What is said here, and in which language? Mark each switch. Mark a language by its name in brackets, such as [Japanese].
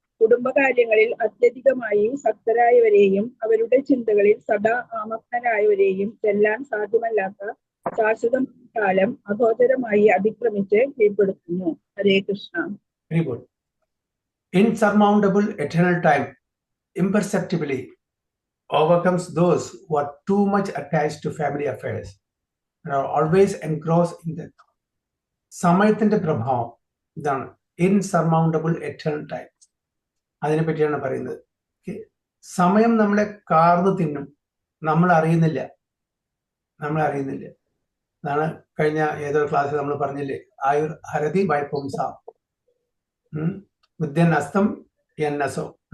[Malayalam] കുടുംബകാര്യങ്ങളിൽ അത്യധികമായി ശക്തരായവരെയും അവരുടെ ചിന്തകളിൽ സദാ ആമഗ്നരായവരെയും ചെല്ലാൻ സാധ്യമല്ലാത്ത ശാശ്വത കാലം അഗോചരമായി അതിക്രമിച്ച് കീഴ്പ്പെടുത്തുന്നു. ഹരേ Krishna. [English] Very good. Insurmountable eternal time imperceptibly overcomes those who are too much attached to family affairs and are always engrossed in them. [Malayalam] സമയത്തിന്റെ പ്രഭാവം ഇതാണ് [English] Insurmountable eternal time. [Malayalam] അതിനെ പറ്റിയാണ് പറയുന്നത്. സമയം നമ്മളെ കാർന്നു തിന്നും, നമ്മൾ അറിയുന്നില്ല. നമ്മൾ അറിയുന്നില്ല. അതാണ് കഴിഞ്ഞ ഏതോ ക്ലാസ്സിൽ നമ്മൾ പറഞ്ഞില്ലേ, ആയുർ ഹരതി ബൈ പുംസ, ബുദ്ധൻ അസ്തം എന്നസോ.